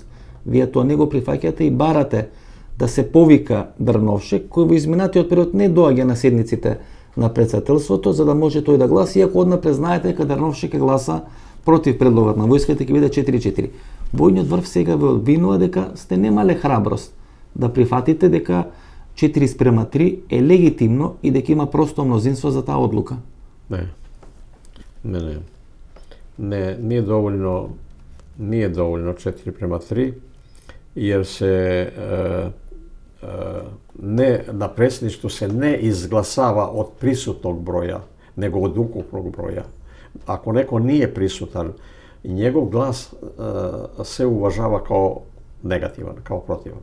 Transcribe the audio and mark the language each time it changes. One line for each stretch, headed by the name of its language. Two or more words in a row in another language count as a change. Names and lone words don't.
Macedonian: Вие тоа не го прифаќате и барате да се повика Дрновшек, кој во изминатиот период не доаѓа на седниците на председателството, за да може тој да гласи, иако однапред знаете дека Дрновшек е гласа против предлогот на војската, ќе биде 4:4. Војниот врв сега ве обвинува дека сте немале храброст да прифатите дека 4:3 е легитимно и дека има просто мнозинство за таа одлука. Не,
Serbian: nije dovoljno 4:3, jer se na predsjedništvu se ne izglasava od prisutnog broja, nego od ukupnog broja. Ako neko nije prisutan, njegov glas se uvažava kao negativan, kao protivan.